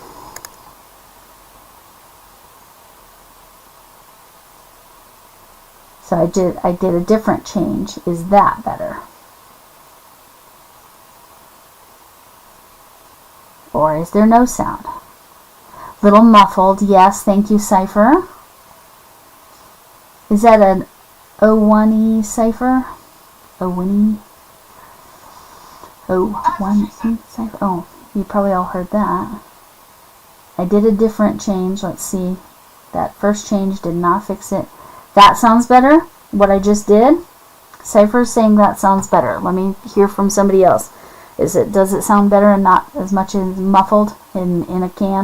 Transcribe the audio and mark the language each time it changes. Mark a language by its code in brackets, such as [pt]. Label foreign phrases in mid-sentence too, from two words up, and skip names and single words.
[en] So I did a different change. Is that better? Or is there no sound? Little muffled. Yes, thank you, Cypher. Is that an O1E Cypher? O1E? O1E Cypher? Oh, you probably all heard that. I did a different change. Let's see. That first change did not fix it. That sounds better? What I just did? Cypher's saying that sounds better. Let me hear from somebody else. Does it sound better and not as much as muffled in a can?